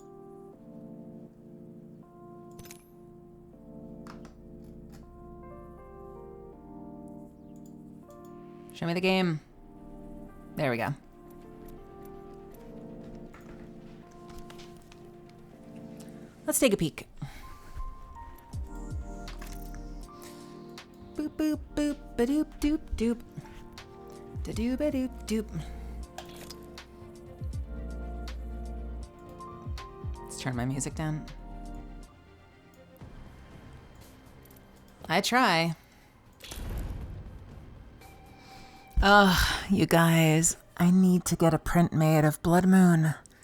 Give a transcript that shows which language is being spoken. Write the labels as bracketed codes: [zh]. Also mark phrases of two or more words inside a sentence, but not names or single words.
[en] Show me the game. There we go. Let's take a peek. Boop boop boop ba doop doop doop. Da doo ba doop doop. Let's turn my music down. I try. Ugh, you guys, I need to get a print made of Blood Moon.